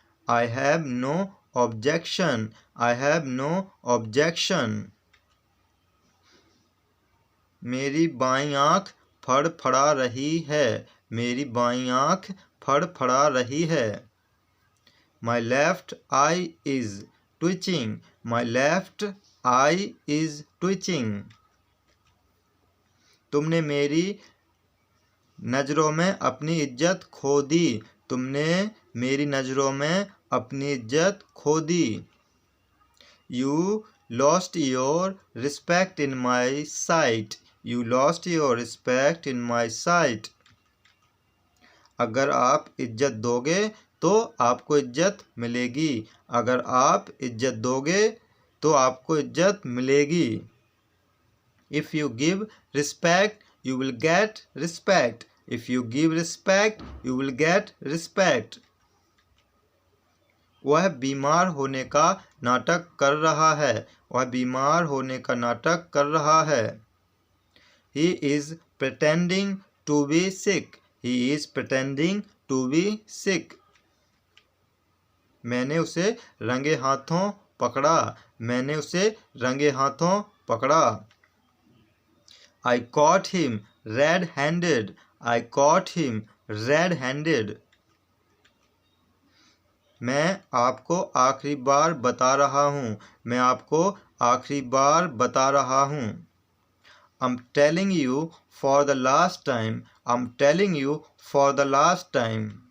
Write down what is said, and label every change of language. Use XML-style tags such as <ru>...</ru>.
<en>I have no objection. I have no objection.</en> <hi>मेरी बाईं आँख फड़फड़ा रही है। मेरी बाईं आँख फड़फड़ा रही है।</hi> <en>My left eye is twitching. My left eye is twitching.</en> <hi>तुमने मेरी नज़रों में अपनी इज्जत खो दी। तुमने मेरी नज़रों में अपनी इज्जत खो दी।</hi> <en>You lost your respect in my sight. You lost your respect in my sight.</en> <hi>अगर आप इज्जत दोगे तो आपको इज्जत मिलेगी. अगर आप इज्जत दोगे तो आपको इज्जत मिलेगी.</hi> <en>If you give respect, you will get respect. If you give respect, you will get respect.</en> <hi>वह बीमार होने का नाटक कर रहा है. वह बीमार होने का नाटक कर रहा है.</hi> <en>He is pretending to be sick. He is pretending to be sick.</en> <hi>मैंने उसे रंगे हाथों पकड़ा. मैंने उसे रंगे हाथों पकड़ा.</hi> <en>I caught him red-handed. I caught him red-handed.</en> <hi>मैं आपको आखिरी बार बता रहा हूँ. मैं आपको आखिरी बार बता रहा हूँ.</hi> <en>I'm telling you for the last time. I'm telling you for the last time.</en>